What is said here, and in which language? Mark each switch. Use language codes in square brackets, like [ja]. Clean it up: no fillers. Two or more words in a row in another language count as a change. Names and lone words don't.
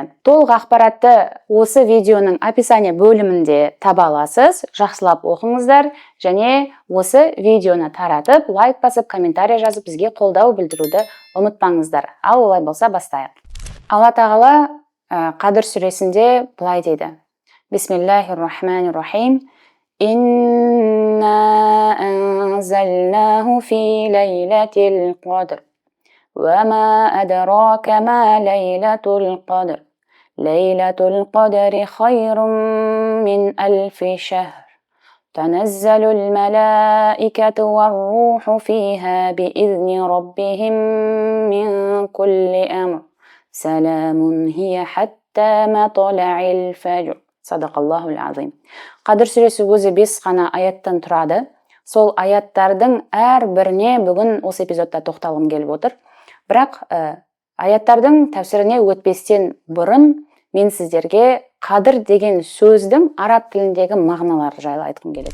[kk] Толық ақпаратты осы видеоның описание бөлімінде таба аласыз. Жақсылап оқыңыздар және осы видеоны таратып, лайк басып, комментарий жазып, бізге қолдау білдіруді ұмытпаңыздар. Ал олай болса бастайық. Алла тағала Қадір сүресінде былай дейді: [ar] بسم الله الرحمن الرحيم. إنا أنزلناه في ليلة القدر. وما أدراك ما ليلة القدر ليلة القدر خير من 1000 شهر تنزل الملائكة والروح فيها بإذن ربهم من كل أمر سلام هي حتى مطلع الفجر صدق الله العظيم. [kk] Қадір сүресі өзі 5 ғана аяттан тұрады. Сол аяттардың әрбіріне бүгін осы эпизодта тоқталғым келіп отыр. Бірақ аяттардың тәфсіріне өтпестен бұрын мен сіздерге қадір деген сөздің араб тіліндегі мағыналары жайлы айтқым келеді.